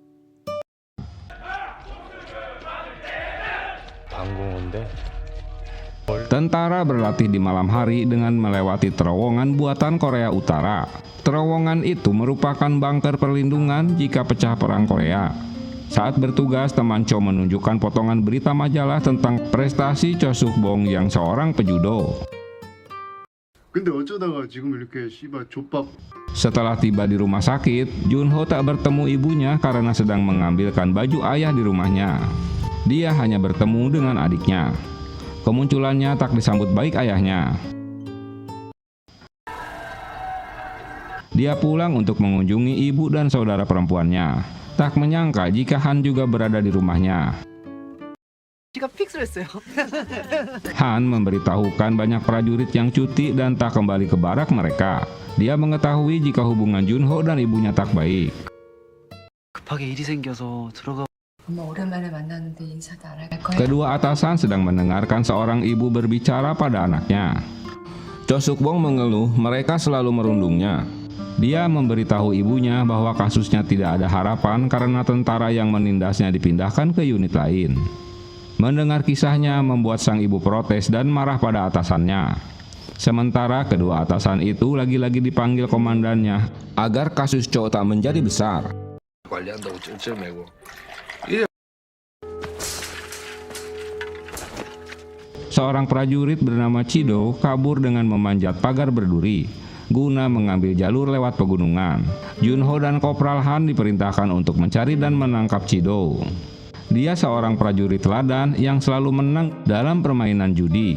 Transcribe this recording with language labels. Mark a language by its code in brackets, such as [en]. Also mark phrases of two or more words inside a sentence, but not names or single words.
[id] Tentara berlatih di malam hari dengan melewati terowongan buatan Korea Utara. Terowongan itu merupakan bunker perlindungan jika pecah perang Korea. Saat bertugas, teman Cho menunjukkan potongan berita majalah tentang prestasi Cho Suk-bong yang seorang pejudo. [ko] 근데 어쩌다가 지금 이렇게 씨발 족밥. [id] Setelah tiba di rumah sakit, Junho tak bertemu ibunya karena sedang mengambilkan baju ayah di rumahnya. Dia hanya bertemu dengan adiknya. Kemunculannya tak disambut baik ayahnya. Dia pulang untuk mengunjungi ibu dan saudara perempuannya. Tak menyangka jika Han juga berada di rumahnya. Han memberitahukan banyak prajurit yang cuti dan tak kembali ke barak mereka. Dia mengetahui jika hubungan Junho dan ibunya tak baik. [ko] 급하게 일이 생겨서 들어가. 엄마 오랜만에 만났는데 인사도 안 할 거야? [id] Kedua atasan sedang mendengarkan seorang ibu berbicara pada anaknya. Cho Suk-bong mengeluh mereka selalu merundungnya. Dia memberitahu ibunya bahwa kasusnya tidak ada harapan karena tentara yang menindasnya dipindahkan ke unit lain. Mendengar kisahnya membuat sang ibu protes dan marah pada atasannya. Sementara kedua atasan itu lagi-lagi dipanggil komandannya agar kasus Cho tak menjadi besar. [ko] 관리한다고 쩔쩔매고 [id] seorang prajurit bernama Chido kabur dengan memanjat pagar berduri guna mengambil jalur lewat pegunungan. Junho dan Kopral Han diperintahkan untuk mencari dan menangkap Chido. Dia seorang prajurit teladan yang selalu menang dalam permainan judi.